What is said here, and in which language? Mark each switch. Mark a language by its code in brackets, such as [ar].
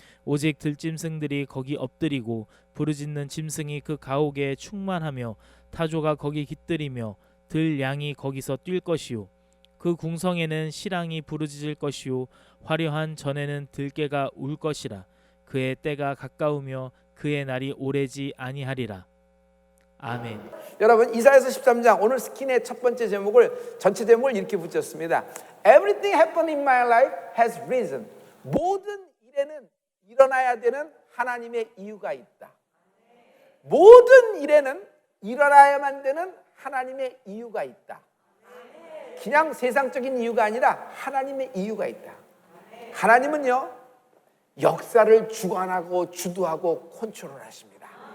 [ko] 오직 들짐승들이 거기 엎드리고 부르짖는 짐승이 그 가옥에 충만하며 타조가 거기 깃들이며 들양이 거기서 뛸 것이요 그 궁성에는 시랑이 부르짖을 것이요 화려한 전에는 들깨가 울 것이라. 그의 때가 가까우며 그의 날이 오래지 아니하리라. 아멘. 여러분, 이사야서 13장 오늘 스킨의 첫 번째 제목을 전체 제목을 이렇게 붙였습니다. [en] Everything happened in my life has reason. [ko] 모든 일에는 일어나야 되는 하나님의 이유가 있다. 모든 일에는 일어나야만 되는 하나님의 이유가 있다. 그냥 세상적인 이유가 아니라 하나님의 이유가 있다. 하나님은요, 역사를 주관하고 주도하고 컨트롤하십니다.